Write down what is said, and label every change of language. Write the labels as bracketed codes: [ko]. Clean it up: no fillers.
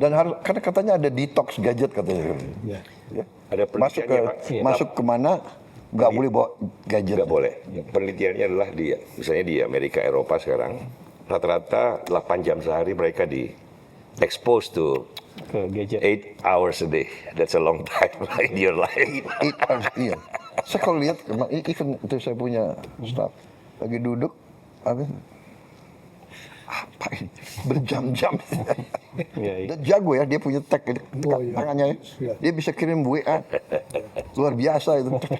[id] Dan harus karena katanya ada detox gadget katanya. Ya. Ya. Ada Masuk ke penelitiannya, Pak. masuk kemana nggak boleh bawa gadget. Nggak boleh. Penelitiannya adalah misalnya di Amerika, Eropa sekarang, rata-rata 8 jam sehari mereka di [en] exposed to [id] Ke gadget. [en] 8 hours a day. That's a long time in your life. [id] Iya. Saya kalau lihat, even itu saya punya staff lagi duduk, apa ini berjam-jam. Iya, iya. Dan jago ya, dia punya tag tangannya ya. Dia bisa kirim WA luar biasa itu.